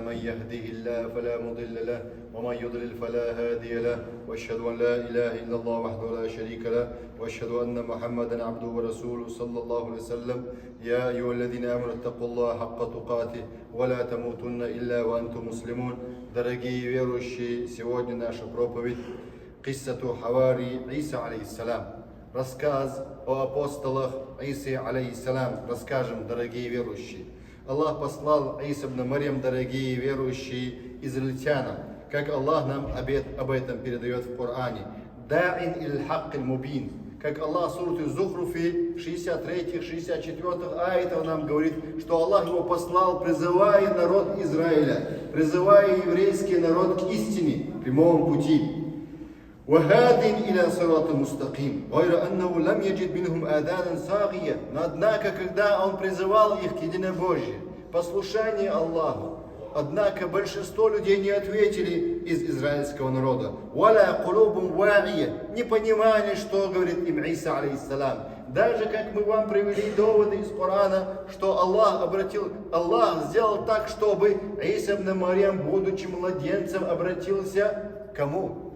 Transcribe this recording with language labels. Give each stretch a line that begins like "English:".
Arabic: من يهده الله فلا مضل له ومن يضلل فلا هادي له، وأشهد أن لا إله إلا الله وحده لا شريك له، وأشهد أن محمدا عبده ورسوله صلى الله عليه وسلم. يا أيها الذين آمنوا اتقوا الله حق تقاته ولا تموتن إلا وأنتم مسلمون.
Russian: Дорогие верующие, сегодня наша проповедь Киссату Хавари Иса алейхиссалям. Рассказ о апостолах Исы алейхиссалям. Расскажем, дорогие верующие. Аллах послал Иса ибн Марьям, дорогие верующие, израильтянам, как Аллах нам об этом передает в Коране.
Arabic: Да'ин иль-хак иль-мубин.
Russian: Как Аллах в суре Зухруфи 63-64 аятах нам говорит, что Аллах его послал, призывая народ Израиля, призывая еврейский народ к истине, прямому пути.
Arabic: وهادٍ إلى صراط مستقيم غير أنه لم يجد منهم آذانا صاغية.
Russian: Но однако, когда он призывал их к единобожию, послушанию Аллаху, однако большинство людей не ответили из израильского народа.
Arabic: ولا قلوب واعية.
Russian: Не понимали, что говорит им Иса алейхиссалям. Даже как мы вам привели доводы из Корана, что Аллах сделал так, чтобы Иса ибн Марьям, будучи младенцем, обратился к кому?